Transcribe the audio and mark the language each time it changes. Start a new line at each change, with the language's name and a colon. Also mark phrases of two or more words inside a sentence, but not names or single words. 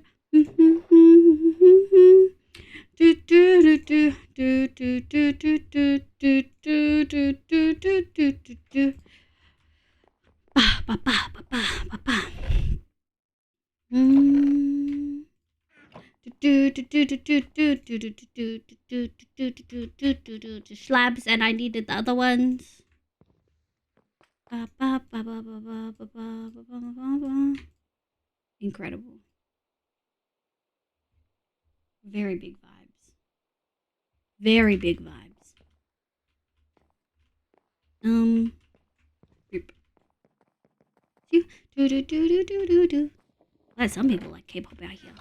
English: Do do do do do do do do do do do do do do do do. Ba ba ba ba ba ba ba. Slabs, and I needed the other ones. Incredible. Very big vibes. Very big vibes. Well, some people like K-pop out here.